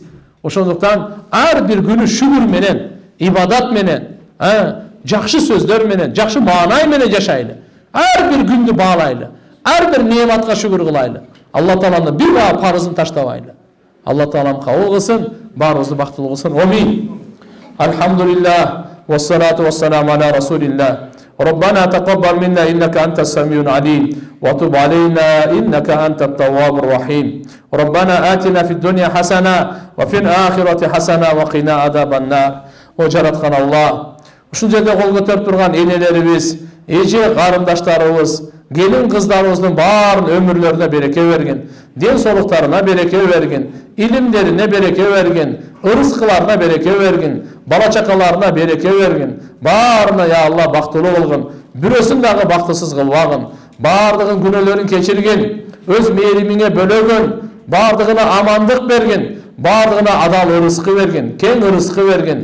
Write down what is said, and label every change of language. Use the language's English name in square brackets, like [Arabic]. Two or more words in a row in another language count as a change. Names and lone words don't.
[Kyrgyz] Ошондуктан ар бир күнү шүгүр менен, ибадат менен, жакшы сөздөр менен, жакшы маанай менен жашайлы. Ар бир күндү баалайлы. Ар бир неmatка шүгүр кылайлы. Алла Тааланын бир баа парызын таштабайлы. Алла Таалам кабыл кылсын, баарыбызды бактылуу кылсын. Амин. [Arabic] الحمد لله والصلاة والسلام على رسول الله. ربنا تقبل منا إنك أنت السميع العليم وتب علينا إنك أنت التواب الرحيم ربنا آتنا في الدنيا حسنة وفي الآخرة حسنة وقنا عذاب النار [Kyrgyz] ва Жараткан Алла ушул жерде кол көтөрүп турган энелерибиз, эже карындаштарыбыз, келин кыздарыбыздын баарын өмүрлөрүнө береке берген, ден соолуктарына береке берген, илимдерине береке берген, ырыскыларына береке берген, бала чакаларына береке берген, баарына я Алла бактылуу кылгын, бирөөсүн дагы бактысыз кылбагын, баардыгын күнөөлөрүн кечирген, өз мээримиңе бөлөгөн, баардыгына амандык берген, баардыгына адал ырыскы берген, кең ырыскы берген.